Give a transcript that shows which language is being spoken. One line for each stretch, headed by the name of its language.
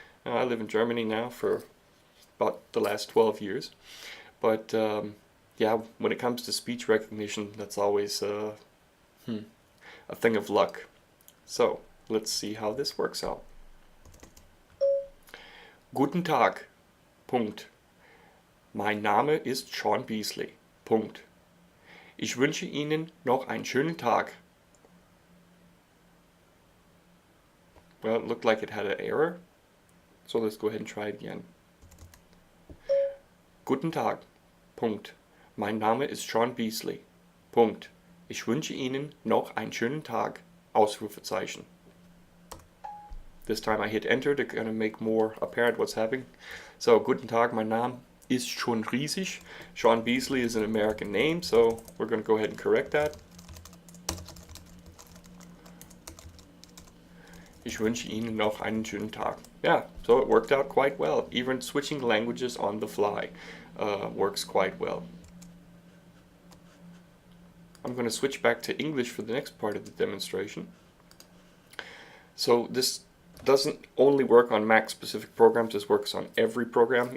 English: I live in Germany now for about the last 12 years, but when it comes to speech recognition, that's always a thing of luck. So let's see how this works out.
German: Guten Tag. Punkt. Mein Name ist Sean Beasley. Punkt. Ich wünsche Ihnen noch einen schönen Tag.
English: Well, it looked like it had an error, so let's go ahead and try it again.
German: Guten Tag. Punkt. Mein Name ist Sean Beasley. Punkt. Ich wünsche Ihnen noch einen schönen Tag. Ausrufezeichen.
English: This time I hit enter to kind of make more apparent what's happening.
German: So, guten Tag, mein Name ist schon riesig.
English: Sean Beasley is an American name, so we're going to go ahead and correct that.
German: Ich wünsche Ihnen noch einen schönen Tag.
English: yeah, so it worked out quite well. Even switching languages on the fly works quite well. I'm going to switch back to English for the next part of the demonstration. So this doesn't only work on Mac specific programs, this works on every program.